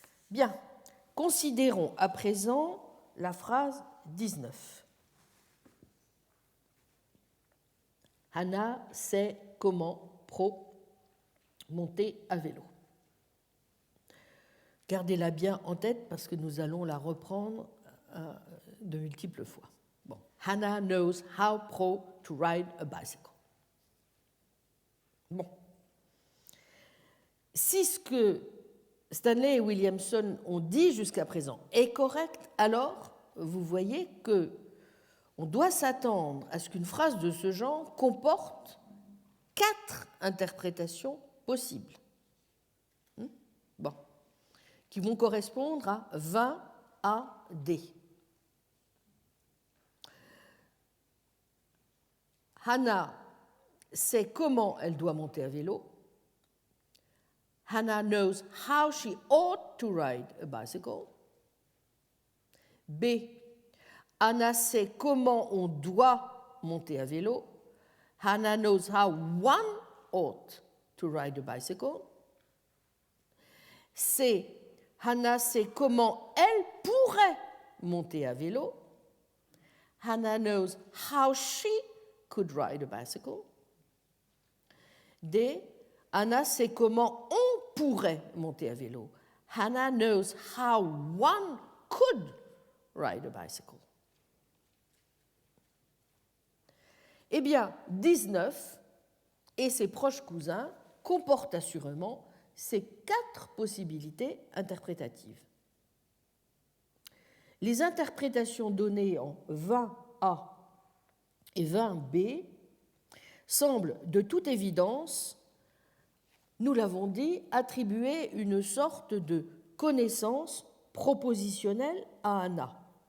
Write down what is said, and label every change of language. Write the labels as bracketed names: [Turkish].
[French] Bien, considérons à présent la phrase 19. Hannah sait comment Pro monter à vélo. Gardez-la bien en tête parce que nous allons la reprendre de multiples fois. Bon. [English] Hannah knows how Pro to ride a bicycle. [French] Bon. Si ce que Stanley et Williamson ont dit jusqu'à présent est correct, alors vous voyez que on doit s'attendre à ce qu'une phrase de ce genre comporte 4 interprétations possibles. Bon. Qui vont correspondre à 20 A, D. Hannah sait comment elle doit monter à vélo. [English] Hannah knows how she ought to ride a bicycle. [French] B. Hannah sait comment on doit monter à vélo. [English] Hannah knows how one ought to ride a bicycle. [French] C. Hannah sait comment elle pourrait monter à vélo. [English] Hannah knows how she could ride a bicycle. [French] D. Hannah sait comment on pourrait monter à vélo. [English] Hannah knows how one could ride a bicycle. [French] Eh bien, 19 et ses proches cousins comportent assurément ces 4 possibilités interprétatives. Les interprétations données en 20A et 20B semblent de toute évidence, nous l'avons dit, attribuer une sorte de connaissance propositionnelle à Hannah.